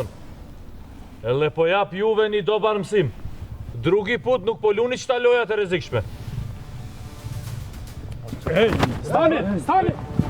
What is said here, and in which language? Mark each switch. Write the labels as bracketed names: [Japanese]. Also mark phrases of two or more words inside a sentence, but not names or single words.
[Albanian] Edhe po jap juve një dobar mësim. [Serbian] Drugi put [Albanian] nuk po luni qita lojat e rrezikshme. Stani!